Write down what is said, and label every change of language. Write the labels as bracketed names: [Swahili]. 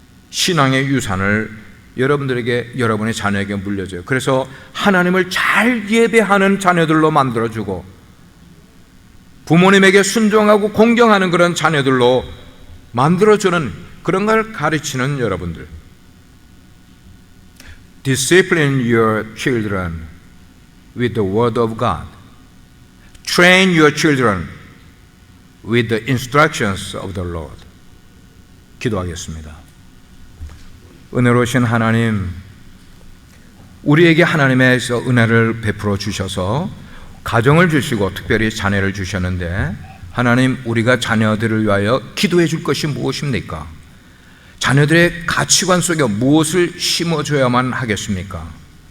[Korean] 신앙의 유산을 여러분들에게, 여러분의 자녀에게 물려줘요. 그래서 하나님을 잘 예배하는 자녀들로 만들어주고 부모님에게 순종하고 공경하는 그런 자녀들로 만들어주는 그런 걸 가르치는 여러분들. [English] Discipline your children with the word of God. Train your children with the instructions of the Lord. [Korean] 기도하겠습니다. 은혜로우신 하나님, 우리에게 하나님에서 은혜를 베풀어 주셔서 가정을 주시고 특별히 자녀를 주셨는데, 하나님, 우리가 자녀들을 위하여 기도해 줄 것이 무엇입니까? 자녀들의 가치관 속에 무엇을 심어줘야만 하겠습니까?